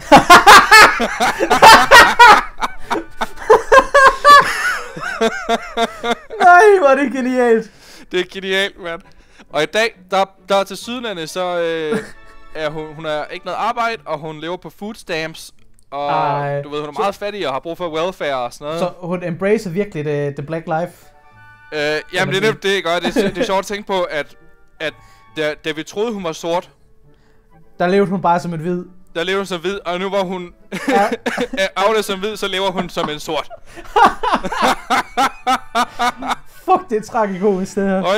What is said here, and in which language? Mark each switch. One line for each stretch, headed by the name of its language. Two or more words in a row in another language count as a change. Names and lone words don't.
Danish: Nej, hvor er det genialt. Det er genialt, mand. Og i dag, der er til Sydlandet, så er hun er ikke noget arbejde, og hun lever på
English: food stamps.
Danish: Og du ved, hun er meget fattig og har brug for welfare og sådan noget. Så hun embracer virkelig
English: the black life?
Danish: Jamen det er det, jeg gør. Det er sjovt at tænke på, at da vi troede, hun var sort, der levede hun bare som en hvid. Der levede hun som hvid, og nu hvor hun aflever som hvid, så lever hun som en sort. Fuck, det er tragikomisk det her.